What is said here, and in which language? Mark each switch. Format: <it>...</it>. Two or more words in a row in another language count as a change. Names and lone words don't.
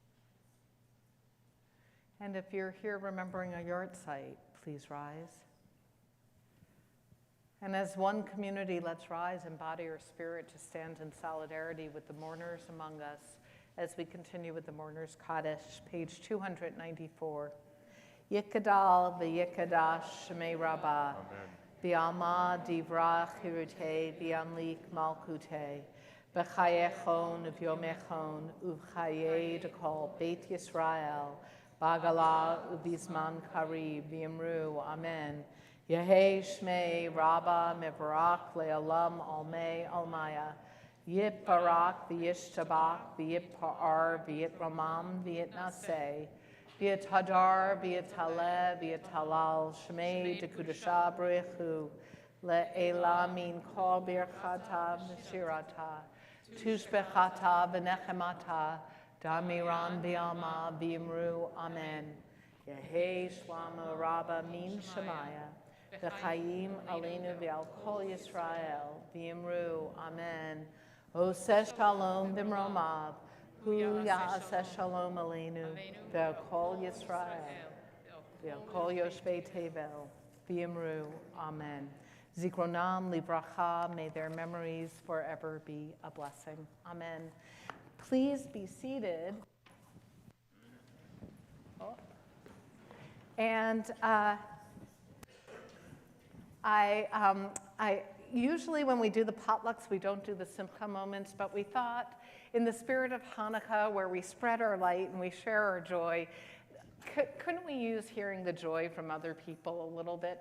<en>And if you're here remembering a yard site, please rise. And as one community, let's rise in body or spirit to stand in solidarity with the mourners among us as we continue with the Mourner's Kaddish, page 294.</en> <he>יתגדל ויתקדש שמיה רבא, בעלמא דיברא כרעותיה וימליך מלכותיה, בחייכון וביומיכון ובחיי דכל בית ישראל, בעגלא ובזמן קריב ואמרו, אמן. יהא שמיה רבא מברך לעלם עלמי עלמיא, יתברך וישתבח ויתפאר ויתרומם ויתנשא, ויתהדר ויתעלה ויתהלל שמיה דקודשא בריך הוא לעלא מן כל ברכתא ושירתא תשבחתא ונחמתא דאמירן בעלמא ואמרו, אמן. יהא שלמא רבא מן שמיא וחיים עלינו ועל כל ישראל ואמרו, אמן. עשה שלום במרומיו, הוא יעשה שלום עלינו ועל כל ישראל ועל כל יושבי תבל ואמרו, אמן. זכרונם לברכה,</he> <en>may their memories forever be a blessing, amen. Please be seated. And I usually when we do the potlucks, we don't do the simcha moments, but we thought in the spirit of Hanukkah, where we spread our light and we share our joy, couldn't we use hearing the joy from other people a little bit?</en>